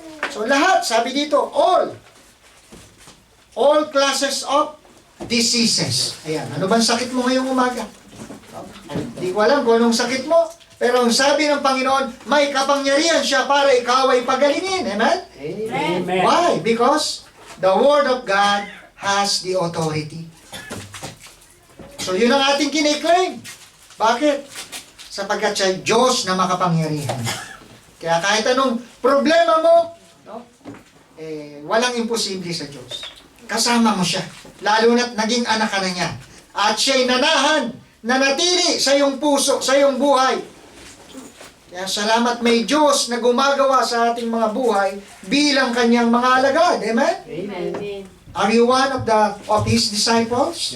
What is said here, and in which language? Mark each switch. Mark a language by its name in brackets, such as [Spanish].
[Filipino] So, lahat, sabi dito, [English] all classes of diseases. [Filipino] Ayan, ano bang sakit mo ngayong umaga? No? Hindi ko alam kung anong sakit mo. Pero ang sabi ng Panginoon, may kapangyarihan siya para ikaw ay pagalingin. Amen? Amen. [English] Why? Because the Word of God has the authority. [Filipino] So yun ang ating kiniklaim. Bakit? Sapagkat siya Diyos na makapangyarihan. Kaya kahit anong problema mo, no, walang imposible sa Diyos. Kasama mo siya. Lalo na't naging anak ka na niya. At siya'y nanahan, nanatili sa iyong puso, sa iyong buhay. Kaya salamat may Diyos na gumagawa sa ating mga buhay bilang kanyang mga alagad. Amen? Amen. [English] Are you one of His disciples